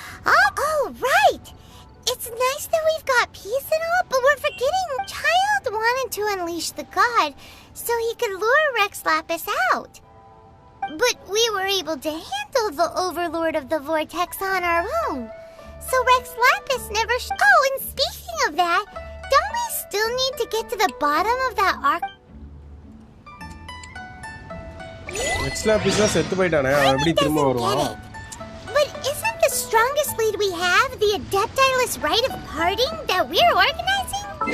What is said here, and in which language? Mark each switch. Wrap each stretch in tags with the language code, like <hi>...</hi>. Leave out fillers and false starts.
<en>Oh, right! It's nice that we've got peace and all, but we're forgetting Child wanted to unleash the god so he could lure Rex Lapis out. But we were able to handle the Overlord of the Vortex on our own. So Rex Lapis never Oh, and speaking of that, don't we still need to get to the bottom of that arc?</en> <ta>Rex Lapis செத்து போய்ட்டானே அவன் எப்படி திரும்ப வருவான்?</ta> <en>But isn't the strongest lead we have the Adepti-less rite of parting that we're organizing?</en>